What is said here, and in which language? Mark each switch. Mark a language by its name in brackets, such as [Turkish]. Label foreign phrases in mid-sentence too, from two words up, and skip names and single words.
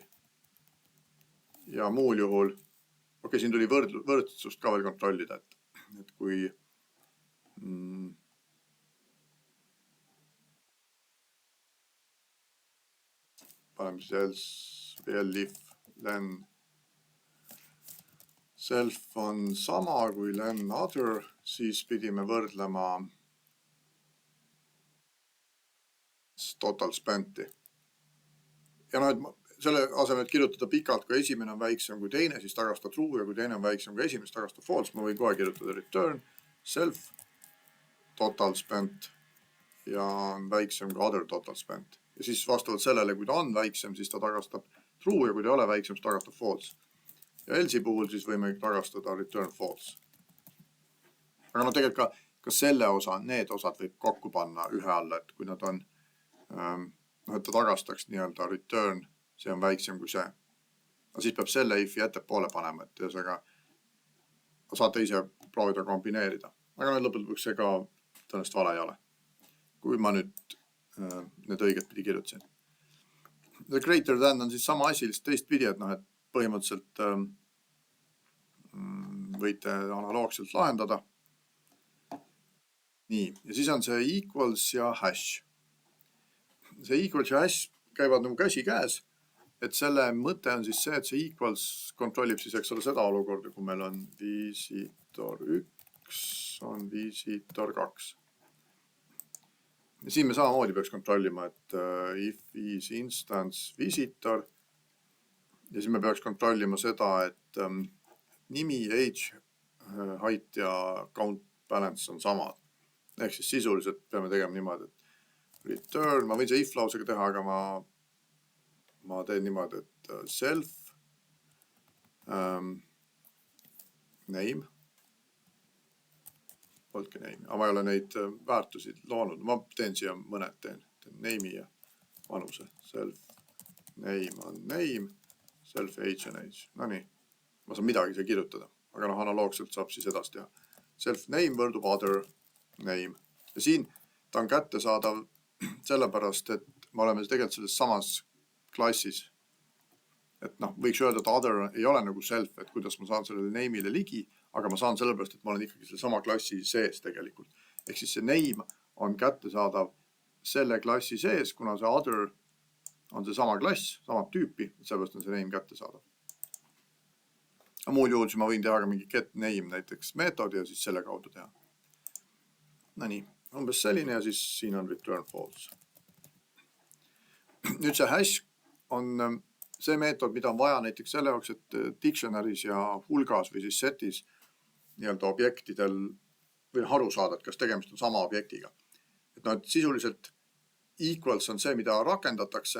[Estonian] Ja muul juhul, siin tuli võrdsust ka veel kontrollida, et kui paneme siis else või [English] elif len self [Estonian] on sama kui [English] len other, [Estonian] siis pidime võrdlema [English] total spenti. [Estonian] Ja selle asemel, et kirjutada pikalt, kui esimene on väiksem kui teine, siis tagasta true ja kui teine on väiksem kui esimene, tagasta false. Ma võin kohe kirjutada [English] return self total spent [Estonian] ja on väiksem kui [English] other total spent. [Estonian] Ja siis vastavalt sellele, kui ta on väiksem, siis ta tagastab true ja kui ta ei ole väiksem, siis tagastab false. Ja else'i puhul siis võime tagastada [English] return false. [Estonian] Aga tegelikult ka selle osa, need osad võib kokku panna ühe alla, et kui nad on, et ta tagastaks nii-öelda return, see on väiksem kui see. Aga siis peab selle if'i ettepoole panema, et ühesõnaga saate ise proovida kombineerida. Aga lõpuks see ka tõenäoliselt vale ei ole. Kui ma nüüd need õiget pidi kirjutasin. [English] The greater than [Estonian] on siis sama asi, lihtsalt teistpidi, et põhimõtteliselt võite analoogselt lahendada. Nii, ja siis on see equals ja hash. See equals ja hash käivad nagu käsi käes, et selle mõte on siis see, et see equals kontrollib siis, eks ole, seda olukorda, kui meil on visitor 1, on visitor 2. Ja siin me samamoodi peaks kontrollima, et [English] if is instance visitor [Estonian] ja siis me peaks kontrollima seda, et nimi, [English] age, height [Estonian] ja [English] count balance [Estonian] on samad. Ehk siis sisuliselt peame tegema niimoodi, et return, ma võin see if lausega teha, aga ma teen niimoodi, et [English] self name [Estonian] polnudki name, aga ma ei ole neid väärtusi loonud. Ma teen siia mõned, teen name'i ja vanuse. [English] Self name [Estonian] on name, [English] self age and age. [Estonian] No nii, ma saan midagi siia kirjutada, aga noh, analoogselt saab siis edasi teha. [English] Self name [Estonian] võrdub [English] other name. [Estonian] Ja siin ta on kättesaadav sellepärast, et me oleme tegelikult selles samas klassis. Et noh, võiks öelda, et other ei ole nagu self, et kuidas ma saan sellele name'ile ligi, aga ma saan sellepärast, et ma olen ikkagi selle sama klassi sees tegelikult. Ehk siis see name on kättesaadav selle klassi sees, kuna see other on see sama klass, samad tüüpi, sellepärast on see name kättesaadav. Muul juhul siis ma võin teha ka mingi [English] get name [Estonian] näiteks meetodi ja siis selle kaudu teha. No nii, umbes selline ja siis siin on [English] return false. [Estonian] Nüüd see hash on see meetod, mida on vaja näiteks selle jaoks, et dictionary's ja hulgas või siis setis nii-öelda objektidel või aru saada, et kas tegemist on sama objektiga. Et no, et sisuliselt equals on see, mida rakendatakse.